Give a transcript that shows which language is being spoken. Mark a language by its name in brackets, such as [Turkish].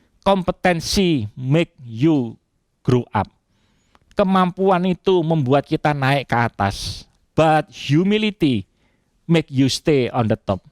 [English] Kompetensi make you grow up. [Indonesian] Kemampuan itu membuat kita naik ke atas. [English] But humility make you stay on the top.